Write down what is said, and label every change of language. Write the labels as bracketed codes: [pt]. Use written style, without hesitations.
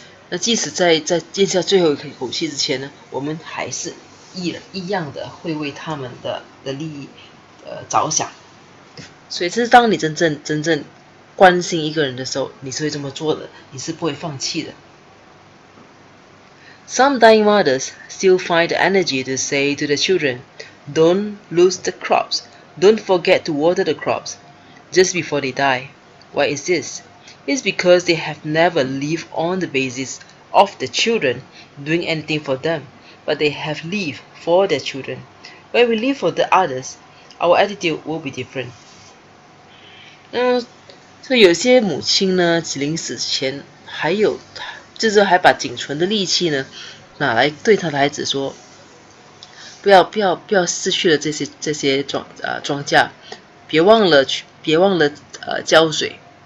[zh] 那即使在咽下最后一口气之前呢，我们还是一样的会为他们的利益着想。所以这是当你真正关心一个人的时候，你是会这么做的，你是不会放弃的。 [en] Some dying mothers still find the energy to say to the children, don't lose the crops.Don't forget to water the crops just before they die. Why is this? It's because they have never lived on the basis of the children doing anything for them, but they have lived for their children. When we live for the others, our attitude will be different. [zh] 所以有些母亲呢，临死前就是还把仅存的力气呢，拿来对她的孩子说。不要失去了这些庄稼，别忘了浇水。